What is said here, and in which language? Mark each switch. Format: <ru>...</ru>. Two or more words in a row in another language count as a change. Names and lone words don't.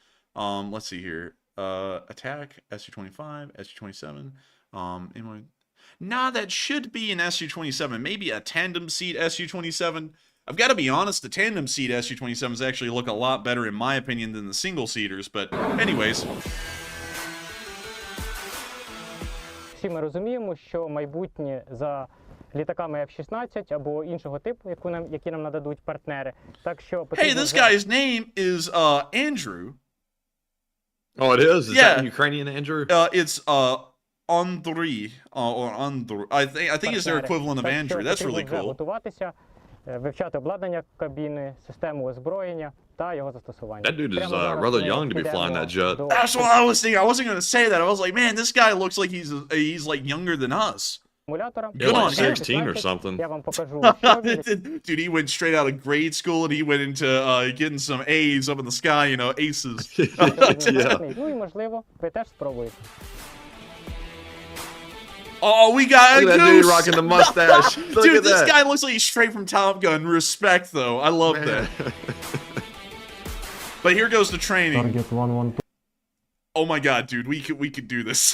<en>Let's see here. Attack, Su-25, Su-27. Anyway. Nah, that should be an Su-27. Maybe a tandem seat Su-27. I've got to be honest, the tandem seat Su-27s actually look a lot better, in my opinion, than the single-seaters, but anyways.</en> <uk>Всі ми розуміємо, що майбутнє за літаками F-16 або іншого типу, які нам нададуть партнери. Так що</uk> <en>Hey, this guy's name is Andrew. Oh, it is? Is that Ukrainian Andrew? It's Andriy, or Andrew. I think it's their equivalent of Andrew. That's really cool.</en> <uk>Вивчати обладнання кабіни, систему озброєння та його застосування.</uk> <en>That dude is rather young to be flying that jet. That's what I was thinking. I wasn't going to say that. I was like, man, this guy looks like he's like younger than us. You're like 16 or something.</en> <uk>Я вам покажу.</uk> <en>Dude, he went straight out of grade school and he went into getting some A's up in the sky, you know, aces. Yeah.</en> <uk>Ну і можливо, ви теж спробуєте.</uk> <en>Oh, we got Look a at that goose. dude rocking the mustache. Look Dude, at this that. guy looks like he's straight from Top Gun. Respect, though. I love that. But here goes the training. Target 1-1. Oh my god, dude, we could do this.</en>